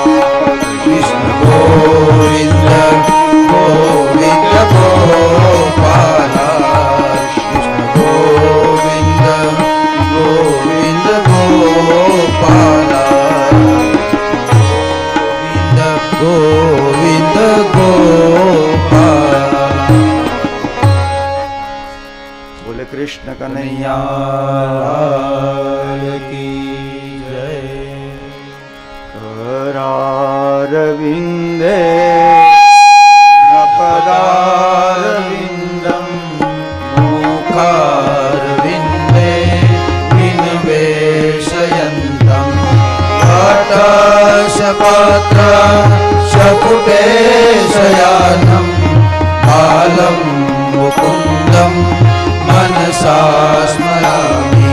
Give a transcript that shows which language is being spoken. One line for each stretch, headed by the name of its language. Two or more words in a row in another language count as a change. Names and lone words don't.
Hindi: कृष्ण गोविंद गोविंद गोपाला। कृष्ण गोविंद गोविंद गोपाला। गोविंद गोविंद गोपाला। बोले कृष्ण कन्हैया लाल की जय।
Sanskrit: करारविन्दे पदारविन्दं मुखारविन्दे विनिवेशयन्तं घटशपात्र शकुटे शयानं बालं मुकुन्दं मनसा स्मरामि।